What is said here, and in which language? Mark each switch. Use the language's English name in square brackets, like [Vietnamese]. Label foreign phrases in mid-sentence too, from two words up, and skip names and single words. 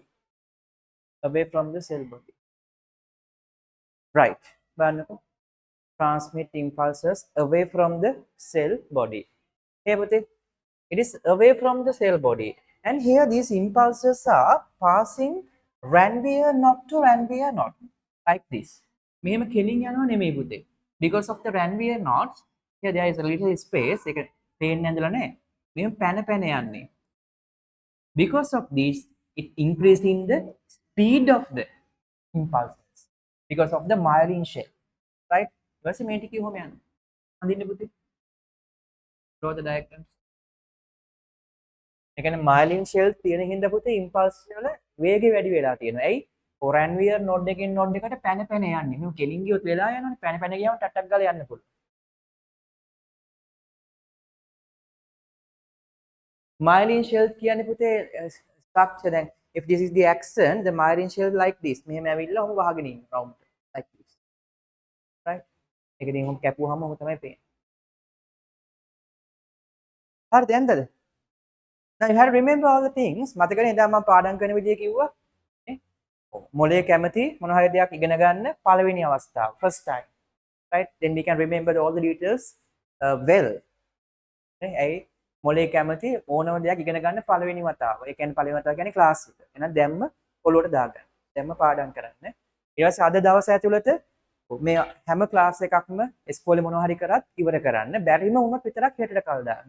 [English] Away from the cell body. Right. Transmit impulses away from the cell body. Here, it is away from the cell body. And here these impulses are passing Ranvier knot to Ranvier knot. Like this. [Sinhala] මෙහෙම කෙලින් යනවා නෙමෙයි පුතේ. [English] Because of the Ranvier knots, here there is a little space. [Sinhala] ඒක පේන්නේ නැඳලා නැහැ. මෙහෙම පැන යන්නේ. [English] Because of this, it increasing the speed of the impulses. Because of the myelin shell. Right? [Sinhala] ඊපස්සේ මේ ටික කොහොම යන්නේ? අඳින්න පුතේ. [English] Draw the diagrams. [Sinhala] ඒ කියන්නේ [English] myelin shell [Sinhala] තියෙන හින්දා පුතේ impulse වල වේගය වැඩි වෙලා තියෙනවා. ඇයි? Ranvier node එකෙන් node එකට පැන යන්නේ. මේ කෙලින් ගියොත් වෙලා යනවනේ. පැන ගියාම ටට්ටක් ගාලා යන්න පුළුවන්. [English] myelin shell [Sinhala] කියන්නේ පුතේ [English] structure දැන් if this is the axon, the myelin shell like this. [Sinhala] මෙහෙම ඇවිල්ලා ඔහොම වහගෙන ඉන්න [English] round like this. Right? [Sinhala] ඒක ඉතින් ඔහොම කැපුවාම ඔහොම තමයි පේන්නේ. හරිද යන්නද? [English] Now you have to remember all the things. [Sinhala] මතකනේ ඉතින් මම පාඩම් කරන විදිය කිව්වා. මොලේ කැමති මොන හරි දෙයක් ඉගෙන ගන්න පළවෙනි අවස්ථාව [English] first time. Right? Then we can remember all the details well. [Sinhala] ඇයි මොලේ කැමති ඕනම දෙයක් ඉගෙන ගන්න පළවෙනි වතාව. ඒ කියන්නේ පළවෙනි වතාව කියන්නේ ක්ලාස් එක. එහෙනම් දැම්ම ඔළුවට දාගන්න. දැම්ම පාඩම් කරන්න. ඊට පස්සේ අද දවස් ඇතුළත මේ හැම ක්ලාස් එකක්ම ඉස්කෝලේ මොනවා හරි කරත් ඉවර කරන්න. බැරිම වුණොත් විතරක් හෙටට කල් දාන්න.